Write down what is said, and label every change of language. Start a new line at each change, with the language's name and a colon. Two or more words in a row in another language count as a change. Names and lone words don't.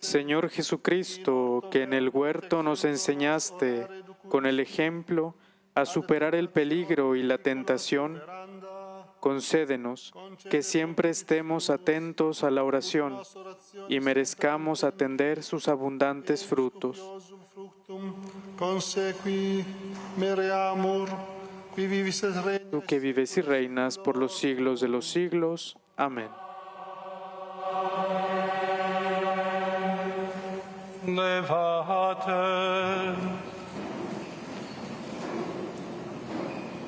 Spanish: Señor Jesucristo, que en el huerto nos enseñaste con el ejemplo a superar el peligro y la tentación, concédenos que siempre estemos atentos a la oración y merezcamos atender sus abundantes frutos.
Latin: fructum consequi mereamur, qui vivis et regnas,
Spanish: Tú que vives y reinas por los siglos de los siglos. Amén. Levate.